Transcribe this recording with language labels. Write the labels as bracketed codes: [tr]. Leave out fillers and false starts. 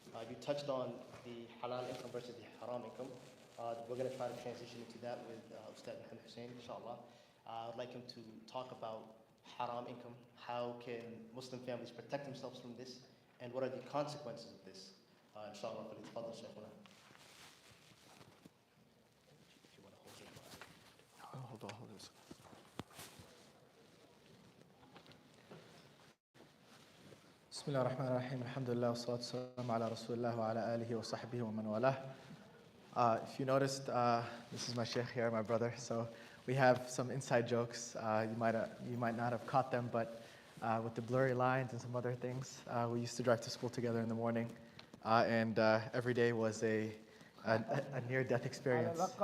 [en] You touched on the halal income versus the haram income. We're going to try to transition into that with Ustad Muhammad Hussein, inshallah. I'd like him to talk about haram income. How can Muslim families protect themselves from this? And what are the consequences of this? [ar] Inshallah, فليتفضل شيخنا. [en] Hold on. [ar] بسم الله الرحمن الرحيم الحمد لله والصلاة والسلام على رسول الله وعلى آله وصحبه ومن والاه. [en] If you noticed, this is my sheikh here, my brother. So we have some inside jokes. You might not have caught them, but with the blurry lines and some other things, we used to drive to school together in the morning, and every day was a near-death experience.